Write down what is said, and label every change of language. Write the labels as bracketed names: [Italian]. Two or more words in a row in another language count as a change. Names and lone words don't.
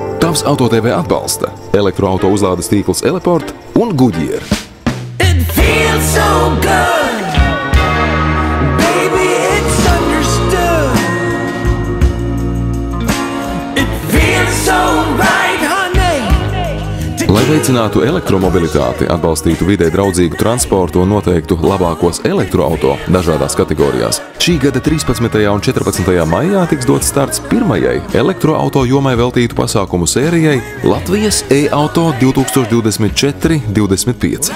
[Latvian] Tavs Auto TV atbalsta elektroauto uzlādes tīkls Eleport un Goodyear. [English] It feels so good. Baby, it's understood. It feels so right, honey. [Latvian] Lai veicinātu elektromobilitāti, atbalstītu vidē draudzīgu transportu un noteiktu labākos elektroauto dažādās kategorijās, šī gada 13. un 14. maijā tiks dots starts pirmajai elektroauto jomai veltītu pasākumu sērijai Latvijas e-auto 2024-25.